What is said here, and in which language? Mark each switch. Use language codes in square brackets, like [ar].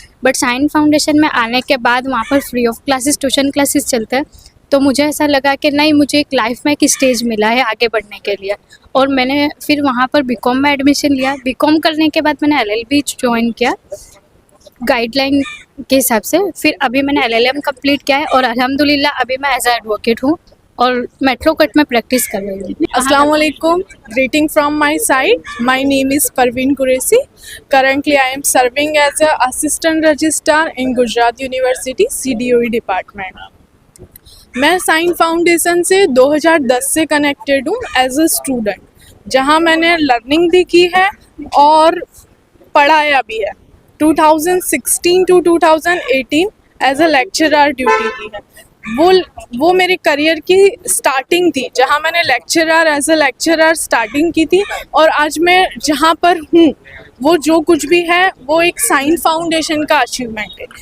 [hi] But shine foundation में आने के बाद वहाँ पर free of classes tuition classes चलते हैं, तो मुझे ऐसा लगा कि नहीं, मुझे एक लाइफ में एक स्टेज मिला है आगे बढ़ने के लिए और मैंने फिर वहाँ पर बीकॉम में एडमिशन लिया। बीकॉम करने के बाद मैंने LLB ज्वाइन किया गाइडलाइन के हिसाब से। फिर अभी मैंने LLM कंप्लीट किया है और अल्हम्दुलिल्लाह अभी मैं एज अ एडवोकेट हूँ और मेट्रो कट में प्रैक्टिस कर रही हूँ। [en] Assalamu alaikum. Greeting from my side. My name is Parveen Qureshi. Currently, I am serving as a assistant registrar in Gujarat University CDOE department. [hi] मैं साइन फाउंडेशन से 2010 से connected हूँ एज अ स्टूडेंट, जहाँ मैंने learning भी की है और पढ़ाया भी है। 2016 to 2018 as a lecturer duty की है। वो मेरे करियर की स्टार्टिंग थी, जहाँ मैंने lecturer as a lecturer starting की थी और आज मैं जहाँ पर हूँ वो जो कुछ भी है वो एक साइन फाउंडेशन का अचीवमेंट है।